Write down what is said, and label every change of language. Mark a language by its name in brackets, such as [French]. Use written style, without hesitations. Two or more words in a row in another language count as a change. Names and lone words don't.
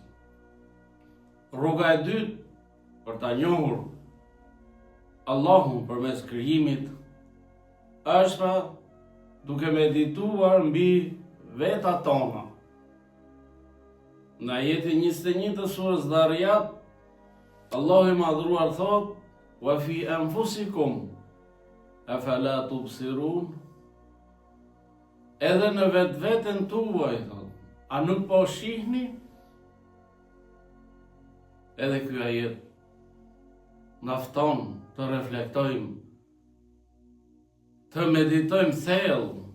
[Albanian] Rruga e dytë për ta njohur Allahun përmes krijimit është duke medituar mbi vetat tona. Në ajetin 21 të surës Dhariyat, Allahu i madhruar thot: [Arabic] وفي أنفسكم أفلا تبصرون. [Albanian] Edhe në vetveten tuaj, a nuk po shihni? Edhe ky ajet na fton të reflektojmë, të meditojmë thellë.